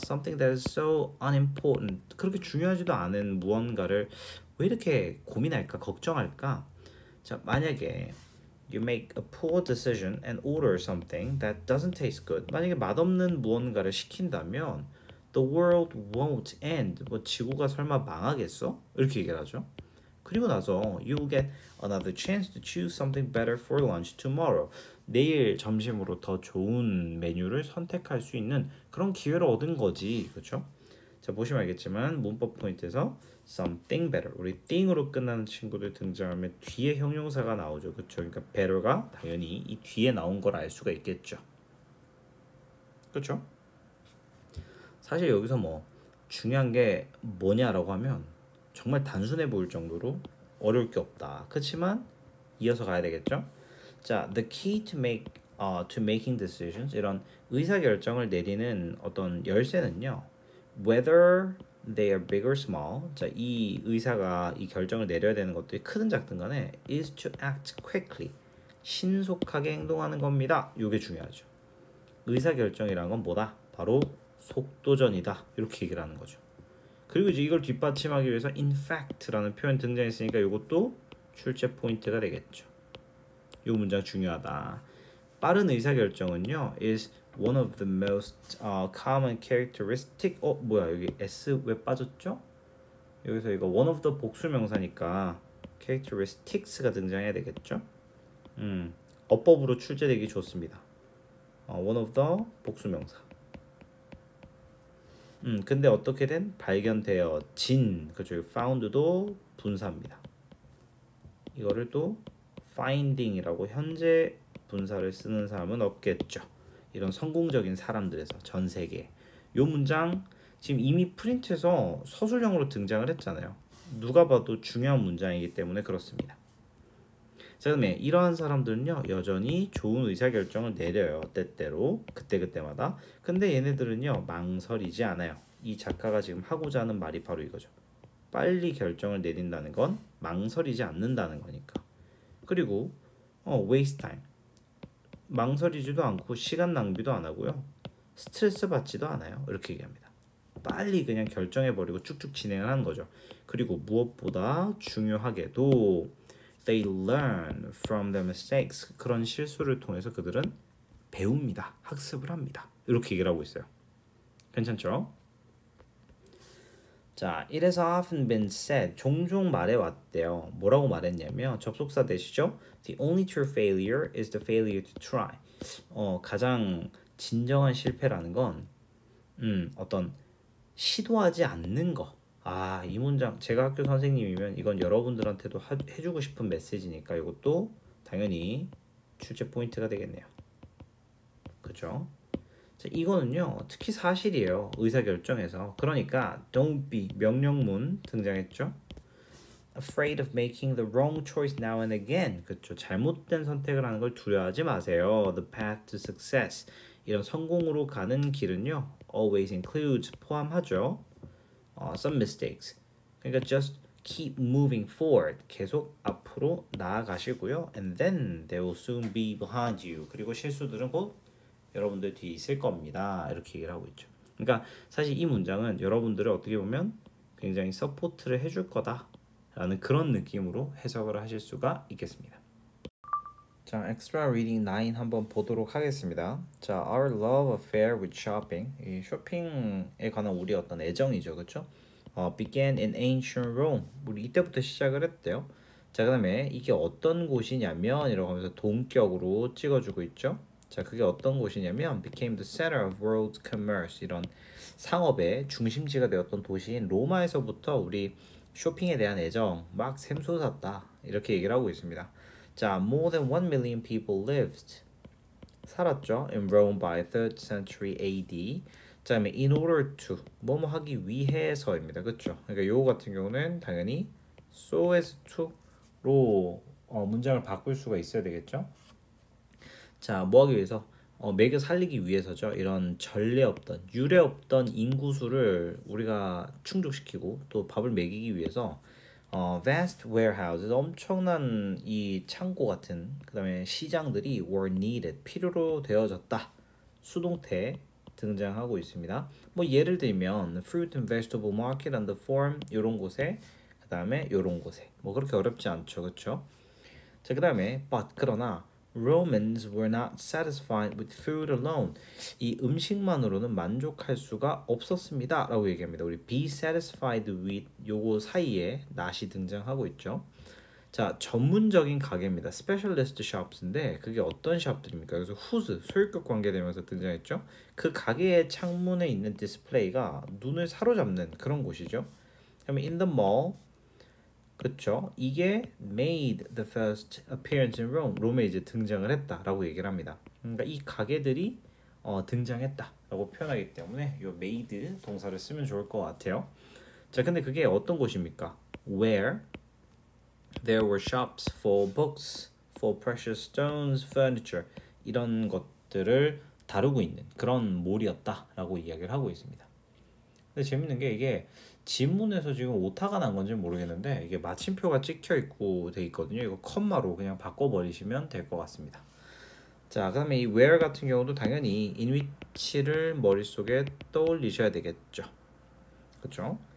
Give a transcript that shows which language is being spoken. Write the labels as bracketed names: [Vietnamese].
[English] Something that is so unimportant. [Korean] 그렇게 중요하지도 않은 무언가를 왜 이렇게 고민할까? 걱정할까? 자, 만약에 [English] you make a poor decision and order something that doesn't taste good. [Korean] 만약에 맛없는 무언가를 시킨다면 [English] the world won't end. [Korean] 뭐 지구가 설마 망하겠어? 이렇게 얘기를 하죠. 그리고 나서 [English] you'll get another chance to choose something better for lunch tomorrow. [Korean] 내일 점심으로 더 좋은 메뉴를 선택할 수 있는 그런 기회를 얻은 거지. 그렇죠? 자, 보시면 알겠지만 문법 포인트에서 [English] something better. [Korean] 우리 thing으로 끝나는 친구들 등장하면 뒤에 형용사가 나오죠. 그렇죠? 그러니까 better가 당연히 이 뒤에 나온 걸 알 수가 있겠죠. 그렇죠? 사실 여기서 뭐 중요한 게 뭐냐라고 하면 정말 단순해 보일 정도로 어려울 게 없다. 그렇지만 이어서 가야 되겠죠? 자, [English] the key to making decisions [Korean] 이런 의사 결정을 내리는 어떤 열쇠는요. [English] Whether they are big or small. [Korean] 자, 이 의사가 이 결정을 내려야 되는 것들이 크든 작든 간에 [English] is to act quickly. [Korean] 신속하게 행동하는 겁니다. 이게 중요하죠. 의사 결정이란 건 뭐다? 바로 속도전이다. 이렇게 얘기를 하는 거죠. 그리고 이제 이걸 뒷받침하기 위해서 in fact라는 표현 등장했으니까 이것도 출제 포인트가 되겠죠. 이 문장 중요하다. 빠른 의사결정은요 [English] is one of the most common characteristic. [Korean] 뭐야 여기 s 왜 빠졌죠? 여기서 이거 one of the 복수명사니까 characteristics가 등장해야 되겠죠? 어법으로 출제되기 좋습니다. one of the 복수명사. 근데 어떻게든 발견되어진 그죠? found도 분사입니다. 이거를 또 finding이라고 현재 분사를 쓰는 사람은 없겠죠. 이런 성공적인 사람들에서 전 세계. 요 문장 지금 이미 프린트해서 서술형으로 등장을 했잖아요. 누가 봐도 중요한 문장이기 때문에 그렇습니다. 자, 그다음에 이러한 사람들은요 여전히 좋은 의사결정을 내려요. 때때로 그때그때마다. 근데 얘네들은요 망설이지 않아요. 이 작가가 지금 하고자 하는 말이 바로 이거죠. 빨리 결정을 내린다는 건 망설이지 않는다는 거니까. 그리고 [English] waste time. [Korean] 망설이지도 않고 시간 낭비도 안 하고요. 스트레스 받지도 않아요. 이렇게 얘기합니다. 빨리 그냥 결정해버리고 쭉쭉 진행을 하는 거죠. 그리고 무엇보다 중요하게도 [English] they learn from their mistakes. [Korean] 그런 실수를 통해서 그들은 배웁니다. 학습을 합니다. 이렇게 얘기를 하고 있어요. 괜찮죠? [English] 자, it has often been said. [Korean] 종종 말해왔대요. 뭐라고 말했냐면 접속사 되시죠? [English] The only true failure is the failure to try. [Korean] 가장 진정한 실패라는 건 어떤 시도하지 않는 거. 이 문장 제가 학교 선생님이면 이건 여러분들한테도 해주고 싶은 메시지니까 이것도 당연히 출제 포인트가 되겠네요. 그죠? 자, 이거는요 특히 사실이에요. 의사결정에서. 그러니까 [English] don't be [Korean] 명령문 등장했죠. [English] Afraid of making the wrong choice now and again. [Korean] 그렇죠. 잘못된 선택을 하는 걸 두려워하지 마세요. [English] The path to success. [Korean] 이런 성공으로 가는 길은요 [English] always includes [Korean] 포함하죠. [English] Some mistakes. [Korean] 그러니까 [English] just keep moving forward. [Korean] 계속 앞으로 나아가시고요. [English] And then they will soon be behind you. [Korean] 그리고 실수들은 곧 여러분들 뒤에 있을 겁니다. 이렇게 얘기를 하고 있죠. 그러니까 사실 이 문장은 여러분들을 어떻게 보면 굉장히 서포트를 해줄 거다라는 그런 느낌으로 해석을 하실 수가 있겠습니다. 자, extra reading 9 한번 보도록 하겠습니다. [English] 자, our love affair with shopping. [Korean] 이 쇼핑에 관한 우리 어떤 애정이죠, 그렇죠? [English] began in ancient Rome. [Korean] 우리 이때부터 시작을 했대요. 자, 그다음에 이게 어떤 곳이냐면 이라고 하면서 동격으로 찍어주고 있죠. 자, 그게 어떤 곳이냐면 [English] became the center of world commerce. [Korean] 이런 상업의 중심지가 되었던 도시인 로마에서부터 우리 쇼핑에 대한 애정 막 샘솟았다. 이렇게 얘기를 하고 있습니다. [English] 자, more than 1 million people lived. [Korean] 살았죠. [English] In Rome by 3rd century AD. [Korean] 자, 다음에 in order to 뭐뭐 하기 위해서입니다. 그렇죠? 그러니까 요거 같은 경우는 당연히 so as to로 문장을 바꿀 수가 있어야 되겠죠? 자, 뭐 하기 위해서? 매겨 살리기 위해서죠. 이런 전례 없던, 유례 없던 인구수를 우리가 충족시키고 또 밥을 먹이기 위해서 [English] vast warehouses, [Korean] 엄청난 이 창고 같은 그다음에 시장들이 [English] were needed, [Korean] 필요로 되어졌다. 수동태 등장하고 있습니다. 뭐 예를 들면 [English] fruit and vegetable market on the farm [Korean] 이런 곳에 그다음에 이런 곳에 뭐 그렇게 어렵지 않죠, 그렇죠? 자, 그다음에 [English] but [Korean] 그러나 [English] Romans were not satisfied with food alone. [Korean] 이 음식만으로는 만족할 수가 없었습니다. 라고 얘기합니다. 우리 be satisfied with 요거 사이에 not이 등장하고 있죠. 자, 전문적인 가게입니다. [English] specialist shops [Korean] 인데 그게 어떤 샵들입니까? 그래서 whose 소유격 관계되면서 등장했죠. 그 가게의 창문에 있는 디스플레이가 눈을 사로잡는 그런 곳이죠. 그러면 [English] in the mall [Korean] 그렇죠. 이게 [English] made the first appearance in Rome. [Korean] 롬에 이제 등장을 했다라고 얘기를 합니다. 그러니까 이 가게들이 등장했다라고 표현하기 때문에 이 made 동사를 쓰면 좋을 것 같아요. 자, 근데 그게 어떤 곳입니까? [English] Where there were shops for books, for precious stones, furniture [Korean] 이런 것들을 다루고 있는 그런 몰이었다라고 이야기를 하고 있습니다. 근데 재밌는 게 이게 지문에서 지금 오타가 난 건지 모르겠는데 이게 마침표가 찍혀 있고 돼 있거든요. 이거 컴마로 그냥 바꿔버리시면 될 것 같습니다. 자, 그다음에 이 where 같은 경우도 당연히 in which를 머릿속에 떠올리셔야 되겠죠. 그렇죠?